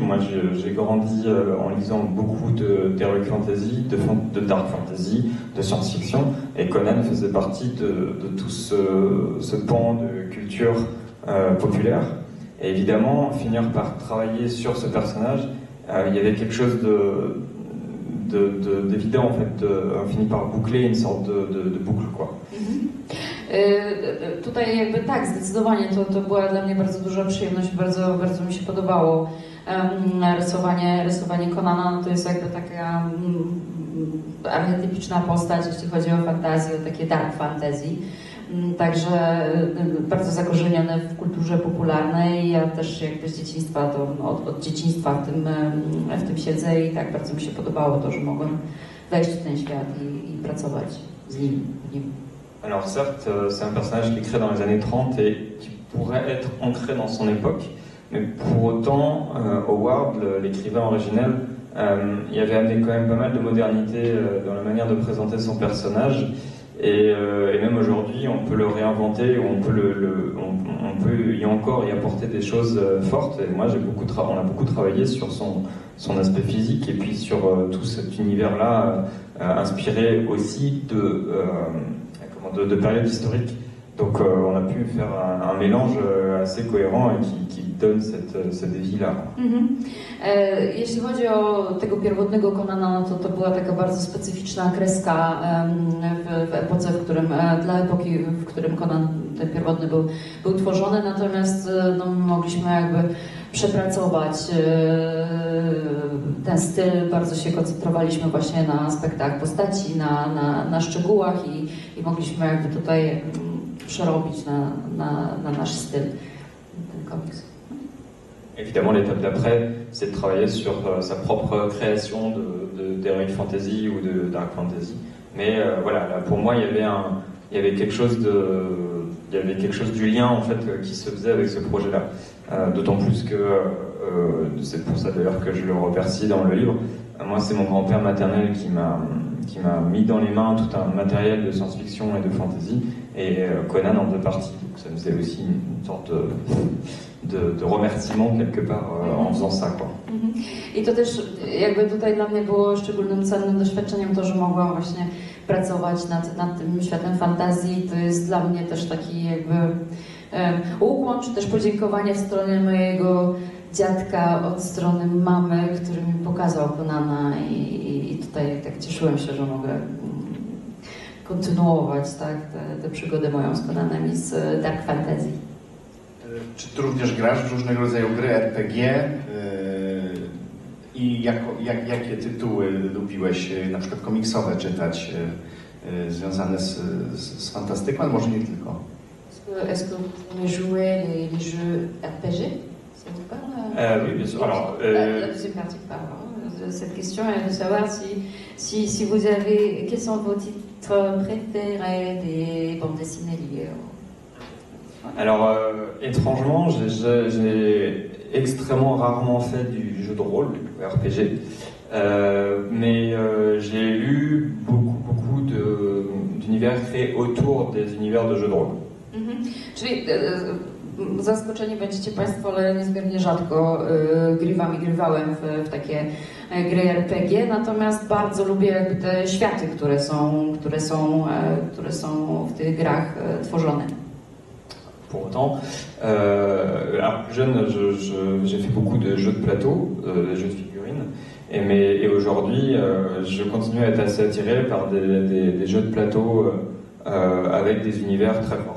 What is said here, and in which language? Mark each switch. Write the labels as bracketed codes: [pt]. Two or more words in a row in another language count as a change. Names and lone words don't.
[fr] Moi, j'ai grandi en lisant beaucoup d' [en] Heroic Fantasy, [fr] de [en] Dark Fantasy, [fr] de science-fiction, et Conan faisait partie de tout ce pan de culture populaire. Et évidemment, finir par travailler sur ce personnage, il y avait quelque chose d'évident en fait. On finit par boucler une sorte de boucle, quoi. [pl] Tutaj jakby tak, zdecydowanie to była dla mnie bardzo duża przyjemność, bardzo mi się podobało rysowanie Conana. No to jest jakby taka archetypiczna postać, jeśli chodzi o fantazję, o takie [en] dark fantasy. [pl] Także bardzo zakorzenione w kulturze popularnej. Ja też jakby z dzieciństwa, od dzieciństwa w tym siedzę i tak bardzo mi się podobało to, że mogłem wejść w ten świat i pracować z nim. [fr] Alors certes, c'est un personnage qui est créé dans les années 30 et qui pourrait être ancré dans son époque, mais pour autant, Howard, l'écrivain originel, il avait amené quand même pas mal de modernité dans la manière de présenter son personnage. Et même aujourd'hui, on peut le réinventer, ou on peut y apporter des choses fortes. Et moi, on a beaucoup travaillé sur son aspect physique et puis sur tout cet univers-là, inspiré aussi de périodes historiques. Donc on a pu faire un mélange assez cohérent et qui donne cette vie-là. [pl] Jeśli chodzi o tego pierwotnego Conana, no to była taka bardzo specyficzna kreska w epoce, dla epoki, w którym Conan ten pierwotny był tworzony, natomiast no, mogliśmy jakby przepracować ten styl, bardzo się koncentrowaliśmy właśnie na aspektach postaci, na szczegółach i mogliśmy jakby tutaj przerobić na nasz styl ten komiks. [fr] Évidemment, l'étape d'après, c'est de travailler sur sa propre création d' [en] Heroic Fantasy [fr] ou de [en] Dark Fantasy. [fr] Mais voilà, là, pour moi, il y avait quelque chose du lien en fait qui se faisait avec ce projet-là. D'autant plus que c'est pour ça d'ailleurs que je le remercie dans le livre. Moi, c'est mon grand-père maternel qui m'a mis dans les mains tout un matériel de science-fiction et de fantasy, et Conan en faisait partie. Donc ça me faisait aussi une sorte de remerciement quelque part en faisant ça, quoi. [pl] I to też jakby tutaj dla mnie było szczególnym cennym doświadczeniem to, że mogłam właśnie pracować nad tym światem fantazji. To jest dla mnie też taki jakby ukłon, czy też podziękowanie w stronę mojego dziadka od strony mamy, który mi pokazał Conana i tutaj tak cieszyłem się, że mogę kontynuować tak, tę przygodę moją z Conanem i z [en] Dark Fantasy. [pl] Czy ty również grasz w różnego rodzaju gry RPG i jakie tytuły lubiłeś na przykład komiksowe czytać związane z fantastyką, ale może nie tylko? [fr] Est-ce que vous pouvez jouer les jeux RPG? Ça vous parle? Oui, bien sûr. Alors, la deuxième partie de cette question est de savoir si vous avez, quels sont vos titres préférés des bandes dessinées liées au... Alors, étrangement, j'ai extrêmement rarement fait du jeu de rôle, du RPG, mais j'ai lu beaucoup d'univers créés autour des univers de jeux de rôle. [pl] Czyli zaskoczeni będziecie Państwo, ale niezmiernie rzadko grywałem w takie gry RPG, natomiast bardzo lubię jakby te światy, które są w tych grach tworzone. [fr] Pour autant, alors plus jeune, j'ai fait beaucoup de jeux de plateau, des jeux de figurines, et aujourd'hui, je continue à être assez attiré par des jeux de plateau avec des univers très forts.